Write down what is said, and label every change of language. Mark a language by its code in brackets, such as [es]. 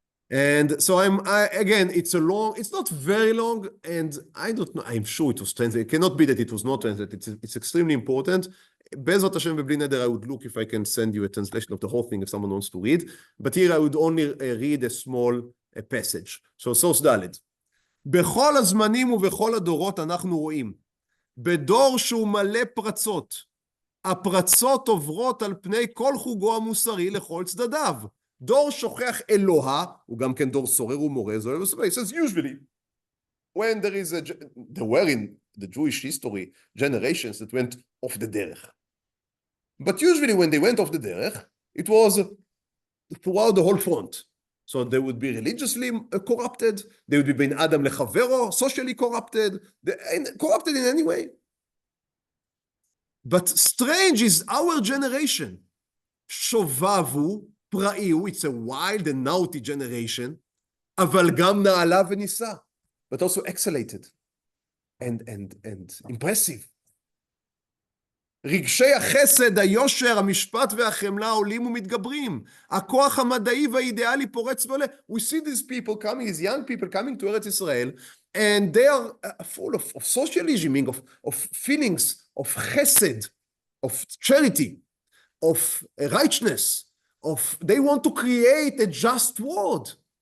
[en] And so again, it's not very long, and I don't know, I'm sure it was translated. It cannot be that it was not translated. It's extremely important. Bezrat Hashem v'bli neder, I would look if I can send you a translation of the whole thing if someone wants to read. But here I would only read a small passage. So source [he] ד' בכל הזמנים ובכל הדורות אנחנו רואים, בדור שהוא מלא פרצות, הפרצות עוברות על פני כל חוגו המוסרי לכל צדדיו. דור שוכח אלוה, הוא גם כן דור סורר ומורה, זוהר וסורר. [en] He says usually, when there were in the Jewish history generations that went off the derech. But usually when they went off the derech, it was throughout the whole front. So they would be religiously corrupted, they would be ben Adam lechavero, socially corrupted, corrupted in any way. But strange is our generation. Shovavu, Praiu, it's a wild and naughty generation, [he] אבל גם נעלה וניסה, [en] but also exhalated and impressive. [he] רגשי החסד, היושר, המשפט והחמלה עולים ומתגברים. הכוח המדעי והאידיאלי פורץ ועולה. [en] We see these people coming, these young people coming to Eretz Israel, and they are full of socialism, of feelings, of chesed, of charity, of righteousness, they want to create a just world.